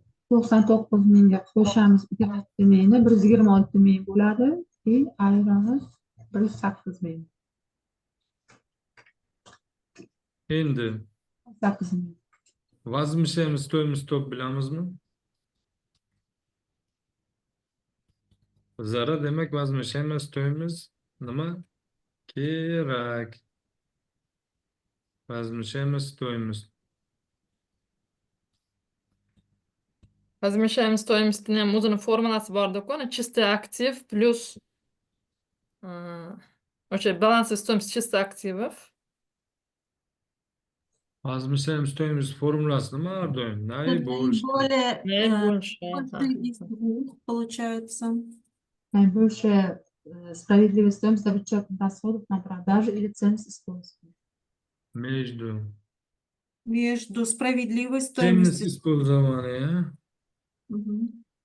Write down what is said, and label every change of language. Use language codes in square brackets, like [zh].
[uz] 99 mingga qo'shamiz 26 mingni 126 ming bo'ladi. Keyin ayrimiz 108 ming. Endi 8 ming. [ru] возмещаемый стоимость [uz] top bilamizmi? Zarar demak [ru] возмещаемый стоимость [uz] nima? Kerak. [ru] Возмещаемый стоимость. Возмещаем стоимостini [uz] ham o'zini formulasi bor-ku, [ru] чистый актив [uz] plus o'sha [ru] балансовая стоимость чистых активов. Возмещаемый стоимость [uz] formulasi nima har doim? [ru] Наибольший. Наибольший. из двух получается. Наибольшая справедливая стоимость за вычет расходов на продажу или ценность использования. Между справедливой Ценность стоимостью. использования. Мгм.